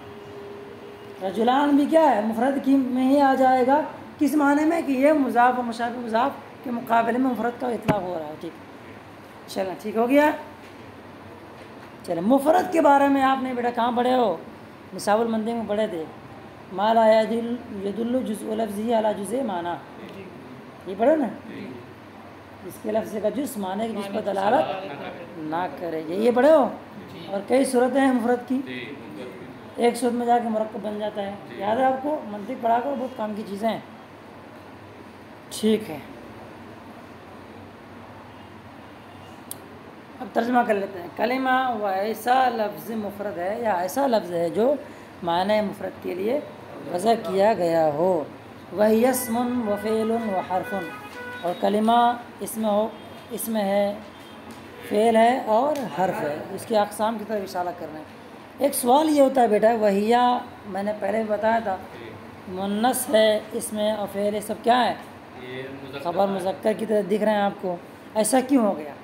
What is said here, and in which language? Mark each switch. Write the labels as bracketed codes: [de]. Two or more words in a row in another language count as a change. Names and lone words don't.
[ur] رجلان بھی کیا ہے؟ مفرد کی میں ہی آ جائے گا، کس معنی میں کہ یہ مضاف اور مشابہ مضاف کے مقابلے میں مفرد کا اطلاق ہو رہا ہے۔ ٹھیک چلیں، ٹھیک ہو گیا۔ چلیں مفرد کے بارے میں آپ نے بیٹا کہاں پڑھے ہو؟ نصاب المنطق میں پڑھے تھے، [ar] ما لا یدل جزء لفظی علی جزء معنی، [ur] یہ پڑھے نا، جس کے لفظ کا جز معنی کی جس پر دلالت نہ کرے، یہ پڑھے ہو؟ اور کئی صورتیں ہیں مفرد کی، ایک صورت میں جا کے مرکب بن جاتا ہے، یاد ہے آپ کو؟ منطق پڑھا کر بہت کام کی چیزیں ہیں۔ ٹھیک ہے، اب ترجمہ کر لیتے ہیں۔ کلمہ وہ ایسا لفظ مفرد ہے یا ایسا لفظ ہے جو معنی مفرد کے لیے وضع کیا گیا ہو، وہی اسم و فعل و حرف، اور کلمہ اس میں ہے، فعل ہے اور حرف ہے۔ اس کی اقسام کی طرف اشارہ کر رہے ہیں۔ ایک سوال یہ ہوتا ہے بیٹا، وہیا میں نے پہلے بھی بتایا تھا مؤنث ہے اس میں اور فعل یہ سب کیا ہے؟ خبر مذکر کی طرح دکھ رہے ہیں آپ کو، ایسا کیوں ہو گیا؟